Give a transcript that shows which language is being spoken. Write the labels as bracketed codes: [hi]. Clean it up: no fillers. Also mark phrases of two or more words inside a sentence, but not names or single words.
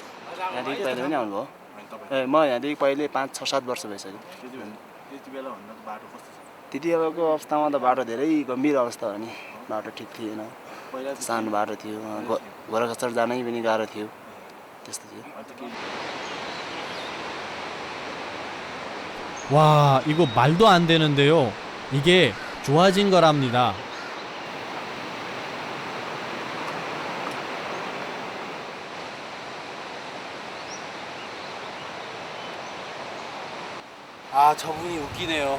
[ne] यहाँदेखि पहिले पनि आउनुभयो? ए म यहाँदेखि पहिले 5-6-7 वर्ष भइसक्यो। त्यति बेला भन्दा बाटो कस्तो छ? त्यति बेलाको अवस्थामा त बाटो धेरै गम्भीर अवस्था हो नि। बाटो ठिक थिएन, सानो बाटो थियो, घोडा जानै पनि गाह्रो थियो, त्यस्तो थियो। [ko] 와, 이거 말도 안 되는데요. 이게 좋아진 거랍니다. 아, 저분이 웃기네요.